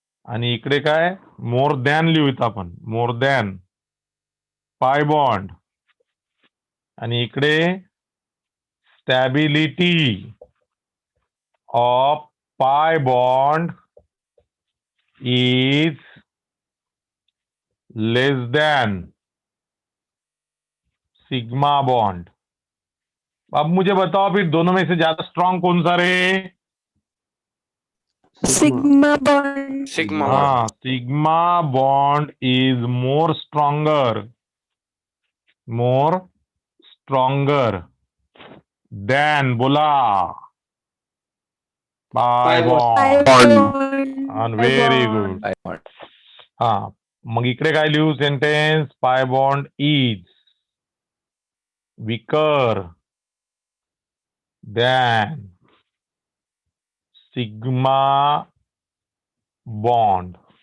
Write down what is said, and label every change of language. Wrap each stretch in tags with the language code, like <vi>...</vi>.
<mr>आणि इकडे काय मोर दॅन लिहूत आपण, मोर दॅन पाय बॉन्ड, आणि इकडे</mr> <en>Stability of pi bond is less than sigma bond.</en> <hi>अब मुझे बताओ फिर दोनों में से ज्यादा स्ट्रांग कौन सा रहे? Sigma bond.</hi> <en>हाँ, sigma bond is more stronger than, बोला, pi bond. Very good.</en> <mr>हाँ, मग इकडे काय लिहू sentence?</mr> <en>Pi bond is weaker than sigma bond.</en>